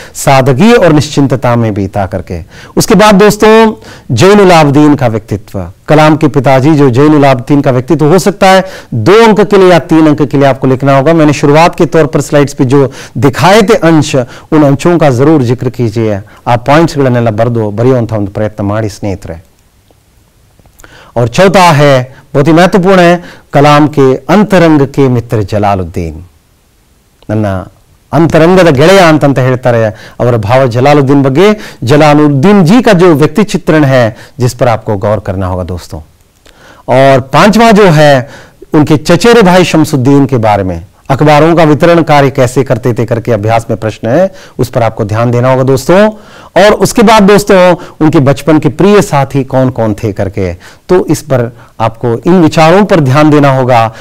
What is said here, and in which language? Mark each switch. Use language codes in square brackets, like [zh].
[hi] सादगी और निश्चिंतता में बीता करके. उसके बाद दोस्तों जैनुल आबदीन का व्यक्तित्व, कलाम के पिताजी जो जैनुल आबदीन का व्यक्तित्व हो सकता है 2 अंक के लिए या 3 अंक के लिए आपको लिखना होगा. मैंने शुरुआत के तौर पर स्लाइड्स पे जो दिखाए थे अंश, उन अंशों का जरूर जिक्र कीजिए. आप [kn] पॉइंट्सಗಳನ್ನೆಲ್ಲ ಬರೆಯುವಂತ ಒಂದು ಪ್ರಯತ್ನ ಮಾಡಿ ಸ್ನೇಹಿತರೆ. [hi] और चौथा है, बहुत ही महत्वपूर्ण है, कलाम के अंतरंग के मित्र जलालुद्दीन. [kn] ನನ್ನ अंतरंगद ಗೆಳೆಯ ಅಂತ ಹೇಳ್ತಾರೆ ಅವರ ಭಾವ जलालुद्दीन ಬಗ್ಗೆ. [hi] जलालुद्दीन जी का जो व्यक्ति चित्रण है जिस पर आपको गौर करना होगा दोस्तों. और 5वां जो है उनके चचेरे भाई शमसुद्दीन के बारे में. अखबारों का वितरण कार्य कैसे करते थे करके अभ्यास में प्रश्न है, उस पर आपको ध्यान देना होगा दोस्तों. और उसके बाद दोस्तों उनके बचपन के प्रिय साथी कौन कौन थे करके, तो इस पर आपको इन विचारों पर ध्यान देना होगा.